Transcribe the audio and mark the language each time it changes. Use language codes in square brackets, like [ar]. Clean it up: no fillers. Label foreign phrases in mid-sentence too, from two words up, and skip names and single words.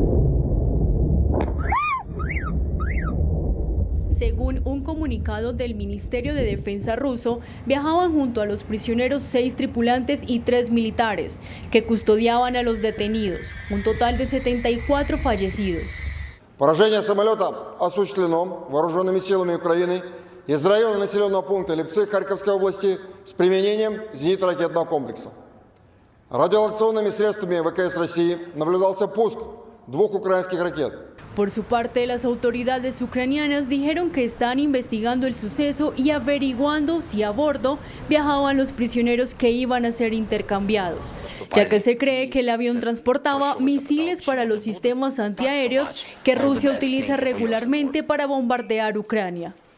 [es] Según un comunicado del Ministerio de Defensa ruso, viajaban junto a los prisioneros 6 tripulantes y 3 militares, que custodiaban a los detenidos, un total de 74 fallecidos. [ru] Поражение самолета осуществлено вооруженными силами Украины из района населенного пункта Липцы Харьковской области с применением зенитно-ракетного комплекса. Радиолокационными средствами ВКС России наблюдался пуск 2 украинских ракет. [es] Por su parte, las autoridades ucranianas dijeron que están investigando el suceso y averiguando si a bordo viajaban los prisioneros que iban a ser intercambiados, ya que se cree que el avión transportaba misiles para los sistemas antiaéreos que Rusia utiliza regularmente para bombardear Ucrania.